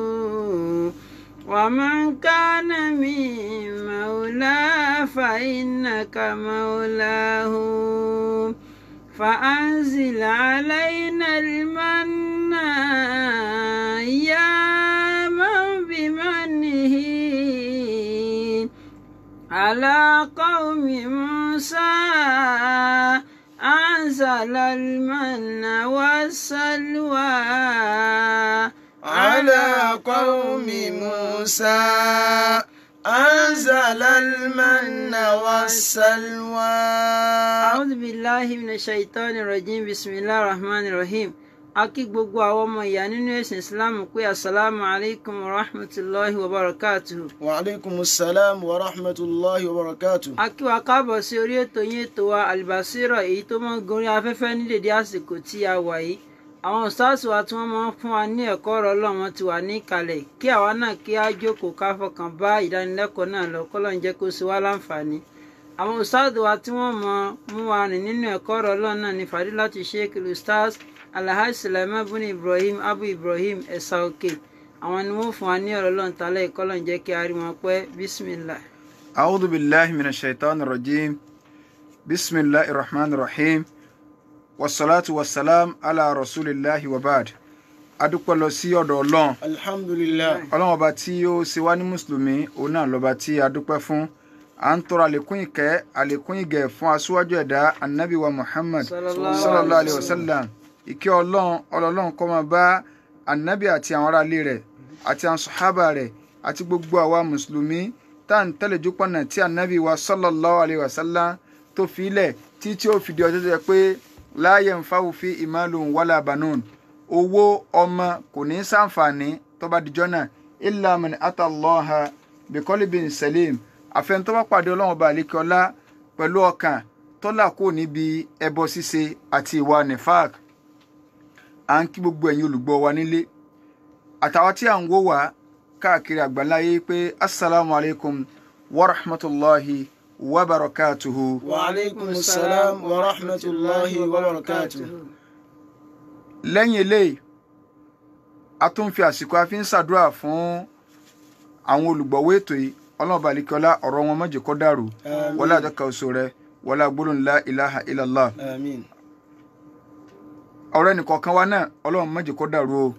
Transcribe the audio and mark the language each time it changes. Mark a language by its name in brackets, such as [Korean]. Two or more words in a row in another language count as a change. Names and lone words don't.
[Arabic] ومن كان من مولاه فإنك مولاه فأنزل علينا المن يا من بمنه على قوم موسى أنزل المن والسلوى على قوم موسى أنزل المن والسلوى. أعوذ بالله من الشيطان الرجيم. بسم الله الرحمن الرحيم. [Yoruba] Akí gbogbo àwọn ọmọ ìyá nínú ẹ̀sìn Islam pé [Arabic] السلام عليكم ورحمة الله وبركاته. وعليكم السلام ورحمة الله وبركاته. [Yoruba] A kí wa káàbọ̀ sí orí ètò yín ètò wa Al-Basira èyí tó máa ń gorí afẹ́fẹ́ ní dédé àsìkò tí a wà yìí. Àwọn ustaasu wa tí wọ́n máa ń fún wa ní ẹ̀kọ́ ọ̀rọ̀ Ọlọ́run wọn ti wà ní ìkàlẹ̀ kí àwa náà kí á jókòó ká fọkàn bá ìdánilẹ́kọ̀ọ́ náà lọ k'Ọlọ́run jẹ́ kó ṣe wá láǹfààní. Àwọn ustaasu wa tí wọ́n mú wa rìn nínú ẹ̀kọ́ ọ̀rọ̀ Ọlọ́run náà ni Fadilatu Sheikh Ustaz Alhaji Sulaiman bin Ibrahim Abu Ibrahim Ẹ̀sà Òkè. Àwọn ni wọ́n fún wa ní ọ̀rọ̀ Ọlọ́run tálẹ̀ k'Ọlọ́run jẹ́ kí a rí wọn pẹ́. [Arabic] Bismillah. أعوذ بالله من الشيطان الرجيم. بسم الله الرحمن الرحيم. والصلاة والسلام على رسول الله وبعد. [Yoruba] adúpẹ́ lọ sí ọ̀dọ̀ Ọlọ́run. Alhamdulillah. Ọlọ́run ọba tí ó ṣe wá ní mùsùlùmí òun náà lọ́ba tí a dúpẹ́ fún. À ń tọrọ àlékún ìkẹ́ àlékún ìgẹ̀ fún aṣíwájú ẹ̀dá Ànábì wa Muhammad [Arabic] صلى الله عليه وسلم. [Yoruba] Ìkẹ́ Ọlọ́run kó máa bá Ànábì àti àwọn ará ilé rẹ̀ àti àwọn sàhábà rẹ̀ àti gbogbo àwa mùsùlùmí tá à ń tẹ̀lé jópọ̀nà tí Ànábì wa [Arabic] صلى الله عليه وسلم [Yoruba] tó fi ilẹ̀ tí ó fi di ọjọ́ tó yẹ pé [Arabic] لا ينفع في مال ولا بنون. [Yoruba] Owó ọmọ kò ní ṣàǹfààní tó bá dijọ́ náà [Arabic] إلا من أتى الله بقلب سليم. [Yoruba] Àfẹn tó bá pàdé Ọlọ́run ọba àlékiọlá pẹ̀lú ọkàn tó là kó níbi ẹbọ ṣíṣe àti ìwà nifaq. À ń kí gbogbo ẹ̀yin olùgbọ́ wa nílé àtàwọn tí à ń wò wá káàkiri àgbáláyé pé [Arabic] السلام عليكم ورحمة الله وبركاته. وعليكم السلام ورحمة الله وبركاته. [Yoruba] Lẹ́yìn eléyìí a tún fi àsìkò a fi ń ṣàdúrà fún àwọn olùgbọ̀wọ́ ètò yìí. Ọlọ́run balikọ́lá ọ̀rọ̀ wọn má jẹ́ kó dàrú wọlá àjọkà oṣù rẹ wọlá gbólóhùn [Arabic] لا إله إلا الله. [Yoruba] Àmín. Ọ̀rọ̀ ẹnìkọ̀ọ̀kan wa náà Ọlọ́run má jẹ́ kó dàrú o.